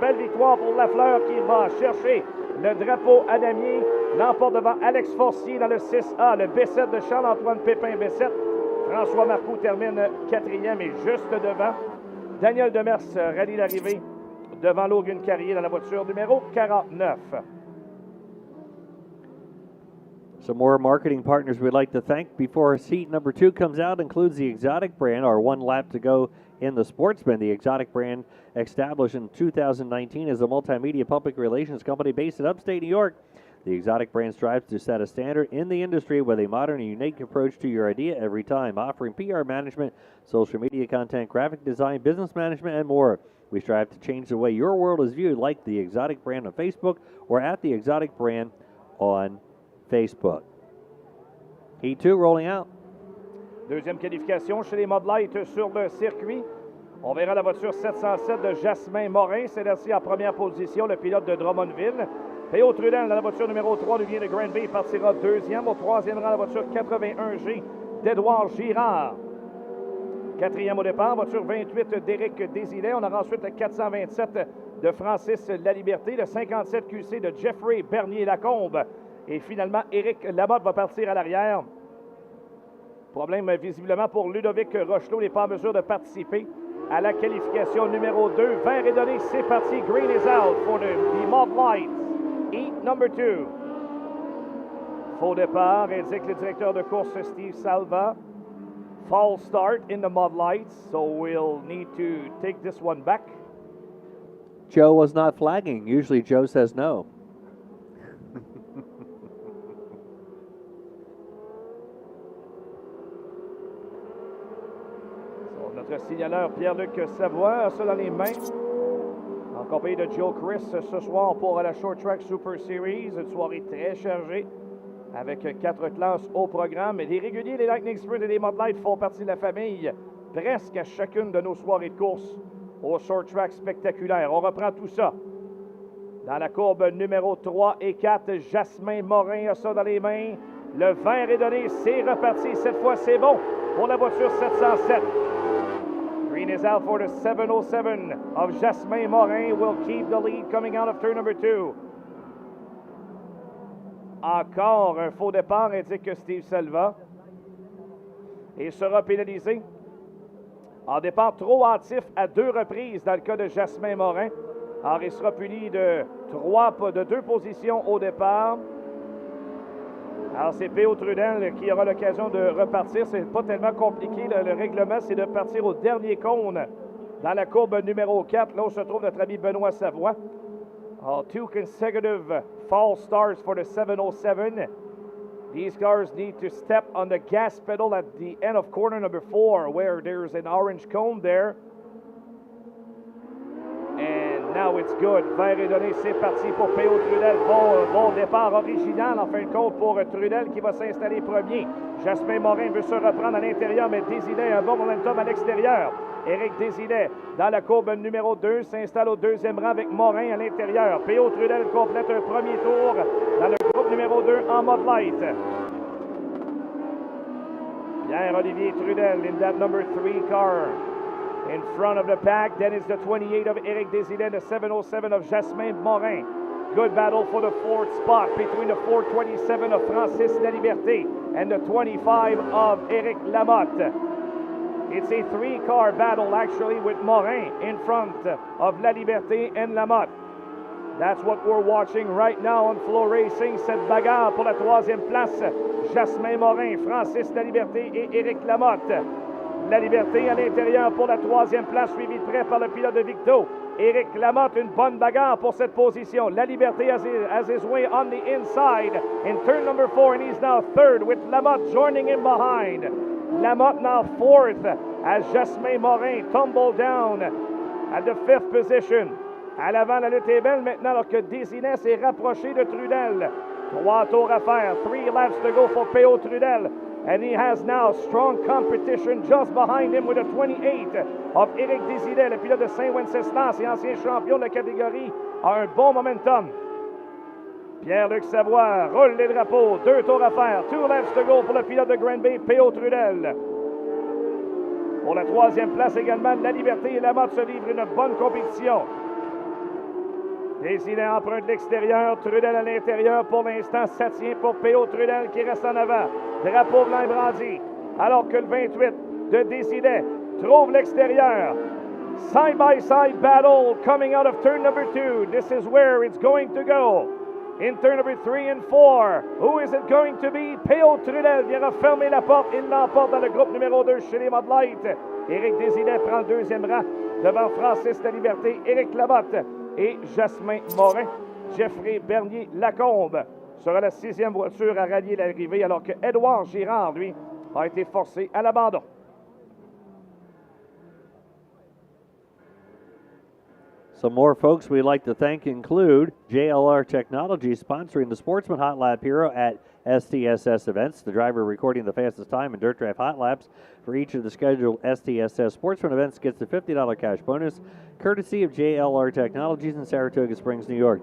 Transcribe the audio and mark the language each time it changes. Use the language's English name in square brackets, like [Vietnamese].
[French] Belle victoire pour Lafleur qui va chercher le drapeau à damier. L'emporte devant Alex Forcier dans le 6A, le B7 de Charles-Antoine Pépin B7. François Marcoux termine 4e et juste devant. Daniel Demers rallie l'arrivée devant Logan Carrier dans la voiture numéro 49. [English] Some more marketing partners we'd like to thank before seat number 2 comes out includes the Exotic brand, our one lap to go in the Sportsman. The Exotic brand, established in 2019 as a multimedia public relations company based in upstate New York. The Exotic brand strives to set a standard in the industry with a modern and unique approach to your idea every time, offering PR management, social media content, graphic design, business management, and more. We strive to change the way your world is viewed, like the Exotic brand on Facebook or at the Exotic brand on Facebook. Heat 2 rolling out. [French] Deuxième qualification chez les Mod Light sur le circuit. On verra la voiture 707 de Jasmin Morin. C'est là-ci en première position, le pilote de Drummondville. P.O. Trudel dans la voiture numéro 3 vient de Granby, partira deuxième. Au troisième rang, la voiture 81G d'Édouard Girard. Quatrième au départ, voiture 28 d'Éric Désilet. On aura ensuite le 427 de Francis Laliberté, le 57 QC de Jeffrey Bernier-Lacombe. Et finalement, Éric Lamotte va partir à l'arrière. Problème visiblement pour Ludovic Rochelot, n'est pas en mesure de participer à la qualification numéro 2. Vert est donné, c'est parti. [English] Green is out for the Mod Lights. Heat number 2. [French] Faux départ, indique le directeur de course Steve Salva. [English] False start in the Mod Lights, so we'll need to take this one back. Joe was not flagging. Usually Joe says no. [French] Notre signaleur Pierre-Luc Savoie a ça dans les mains. En compagnie de Joe Chris ce soir pour la Short Track Super Series. Une soirée très chargée avec 4 classes au programme. Et les réguliers, les Lightning Sprint et les Mod Light font partie de la famille presque à chacune de nos soirées de course au Short Track spectaculaire. On reprend tout ça. Dans la courbe numéro 3 et 4, Jasmin Morin a ça dans les mains. Le vert est donné, c'est reparti. Cette fois, c'est bon pour la voiture 707. [English] Green is out for the 707 of Jasmin Morin. Will keep the lead coming out of turn number 2. [French] Encore un faux départ, indique Steve Salva. Et sera pénalisé en départ trop hâtif à 2 reprises dans le cas de Jasmin Morin. Alors, il sera puni de 2 positions au départ. Alors, c'est P.O. Trudel qui aura l'occasion de repartir. C'est pas tellement compliqué. Le règlement, c'est de partir au dernier cône dans la courbe numéro 4. Là où se trouve notre ami Benoît Savoie. Alors, [English] 2 consecutive false starts for the 707. These cars need to step on the gas pedal at the end of corner number 4, where there's an orange cone there. And now it's good. [French] Vert est donné, c'est parti pour P.O. Trudel. Bon départ original en fin de compte pour Trudel qui va s'installer premier. Jasmin Morin veut se reprendre à l'intérieur, mais Désilet a un bon momentum à l'extérieur. Éric Désilet dans la courbe numéro 2 s'installe au deuxième rang avec Morin à l'intérieur. P.O. Trudel complète un premier tour dans le groupe numéro 2 en Mod Light. [English] Pierre-Olivier Trudel in that number 3 car. In front of the pack, then is the 28 of Éric Désilet, the 707 of Jasmin Morin. Good battle for the 4th spot between the 427 of Francis Laliberté and the 25 of Éric Lamotte. It's a 3-car battle, actually, with Morin in front of Laliberté and Lamotte. That's what we're watching right now on FloRacing. [French] Cette bagarre pour la 3e place. Jasmin Morin, Francis Laliberté et Éric Lamotte. Laliberté à l'intérieur pour la 3e place, suivi de près par le pilote de Victo. Éric Lamotte, une bonne bagarre pour cette position. [English] Laliberté has his way on the inside in turn number 4, and he's now 3rd with Lamotte joining him behind. Lamotte now 4th as Jasmin Morin tumble down at the 5th position. [French] À l'avant, la lutte est belle maintenant alors que Désilet s'est rapproché de Trudel. 3 tours à faire, [English] 3 laps to go for P.O. Trudel. And he has now strong competition just behind him with a 28 of Éric Désilet, [French] le pilote de Saint-Wenceslas et ancien champion de la catégorie, a un bon momentum. Pierre-Luc Savoie roule les drapeaux. 2 tours à faire. [English] 2 laps to go [French] pour le pilote de Granby, P.O. Trudel. Pour la 3e place également, La Liberté et la Motte se livrent une bonne compétition. Décidé emprunte l'extérieur, Trudel à l'intérieur. Pour l'instant, ça tient pour P.O. Trudel qui reste en avant. Drapeau blanc et brandi. Alors que le 28 de Décidé trouve l'extérieur. [English] Side-by-side battle coming out of turn number 2. This is where it's going to go. In turn number 3 and 4. Who is it going to be? P.O. [French] Trudel vient refermer la porte. Il l'emporte dans le groupe numéro 2 chez les Mud Light. Éric Désilet prend le 2e rang devant Francis La Liberté, Éric Lamotte et Jasmin Morin. Jeffrey Bernier-Lacombe sera la 6e voiture à rallier l'arrivée, alors que Édouard Girard, lui, a été forcé à l'abandon. [English] Some more folks we'd like to thank include JLR Technologies sponsoring the Sportsman Hot Lap Hero at STSS events. The driver recording the fastest time in Dirt Draft Hot Laps for each of the scheduled STSS Sportsman events gets the $50 cash bonus, courtesy of JLR Technologies in Saratoga Springs, New York.